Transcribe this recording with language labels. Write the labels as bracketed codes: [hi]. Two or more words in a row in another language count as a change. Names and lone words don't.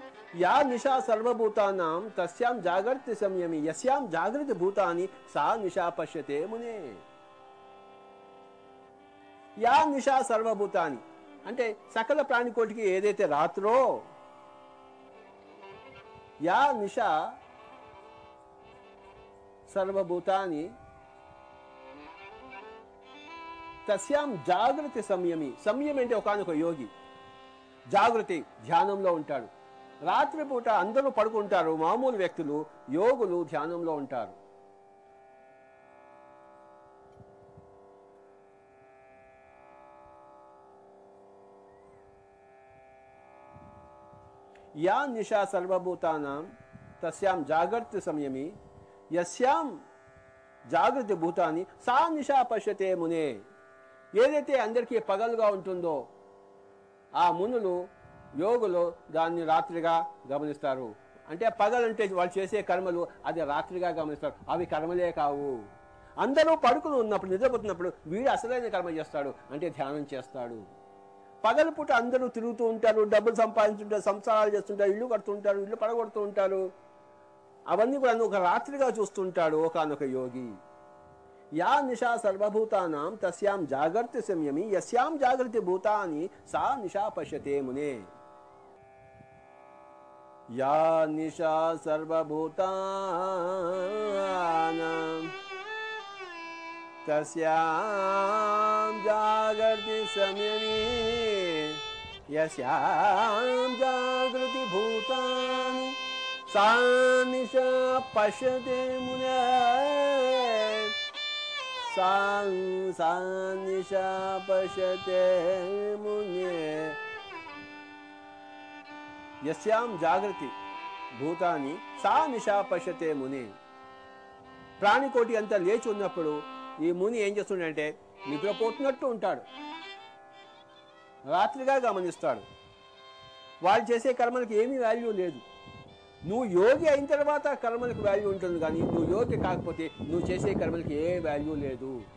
[sa] या निशा सर्वभूतानां तस्यां जागृति संयमी यस्यां जागृति भूतानि सा निशा पश्यते मुने. या निशा सर्वभूतानि [te] అంటే సకల ప్రాణికోటికి ఏదైతే రాత్రో, [sa] యా నిశా సర్వభూతాని తస్యాం జాగృతి సంయమి. [te] సంయమి అంటే ఒకనొక యోగి జాగృతి ధ్యానంలో ఉంటాడు. రాత్రిపూట అందరూ పడుకుంటారు, మామూలు వ్యక్తులు, యోగులు ధ్యానంలో ఉంటారు. [sa] या निशा सर्वभूतानां तस्यां जागृति संयमी यस्यां जागृति भूतानि सा निशा पश्यते मुने. [te] ఏదైతే అందరికీ పగలుగా ఉంటుందో ఆ మునులు యోగులు దాన్ని రాత్రిగా గమనిస్తారు. అంటే పగలంటే వాళ్ళు చేసే కర్మలు అది రాత్రిగా గమనిస్తారు. అవి కర్మలే కావు. అందరూ పడుకుని ఉన్నప్పుడు, నిద్రపోతున్నప్పుడు వీడు అసలైన కర్మ చేస్తాడు, అంటే ధ్యానం చేస్తాడు. పగలు పూట అందరూ తిరుగుతూ ఉంటారు, డబ్బులు సంపాదించుంటారు, సంసారాలు చేస్తుంటారు, ఇల్లు కడుతుంటారు, ఇల్లు పడగొడుతూ ఉంటారు. అవన్నీ కూడా ఒక రాత్రిగా చూస్తుంటాడు ఒకనొక యోగి. [sa] या निशा सर्वभूतानां तस्यां जागृति संयमी यस्यां जागृति भूतानि सा निशा पश्यते मुने. या निशा सर्वभूतानां तस्यां जागृति संयमी यस्यां जागृति भूतानि सा निशा पश्यते मुने. सा निशा पश्यते मुने. यस्यां जागृति భూతాన్ని సా నిశా పశ్యతే ముని. [te] ప్రాణికోటి అంతా లేచి ఉన్నప్పుడు ఈ ముని ఏం చేస్తుండంటే నిద్రపోతున్నట్టు ఉంటాడు, రాత్రిగా గమనిస్తాడు. వాళ్ళు చేసే కర్మలకు ఏమీ వాల్యూ లేదు. నువ్వు యోగి అయిన తర్వాత కర్మలకు వాల్యూ ఉంటుంది, కానీ నువ్వు యోగి కాకపోతే నువ్వు చేసే కర్మలకు ఏ వాల్యూ లేదు.